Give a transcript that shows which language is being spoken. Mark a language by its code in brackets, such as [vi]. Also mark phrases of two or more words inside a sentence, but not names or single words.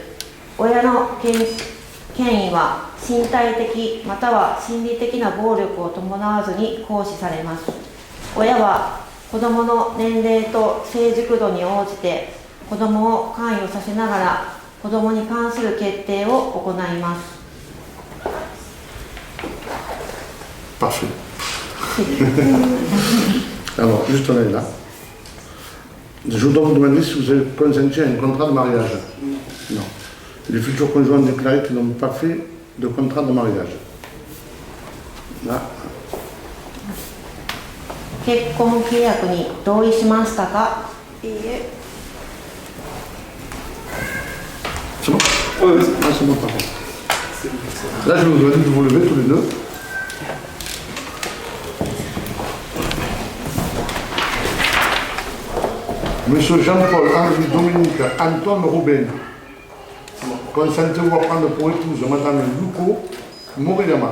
[ja] 親の権威は身体的または心理的な暴力を伴わずに行使されます。親は子どもの年齢と成熟度に応じて子どもを関与させながら子どもに関する決定を行います。 [fr] Parfait. Alors, juste là. Je dois vous demander si vous avez consenti à un contrat de mariage. Non. Les futurs conjoints déclarés qui n'ont pas fait de contrat de mariage. Là. [ja] 結婚契約に同意しましたか？いいえ。 [fr] C'est bon? Oui, c'est bon, par contre. Là, je vous demande de vous lever tous les deux. Monsieur Jean-Paul Henri Dominique Antoine Roubaix, consentez-vous à prendre pour épouse Madame Yuko Moriyama?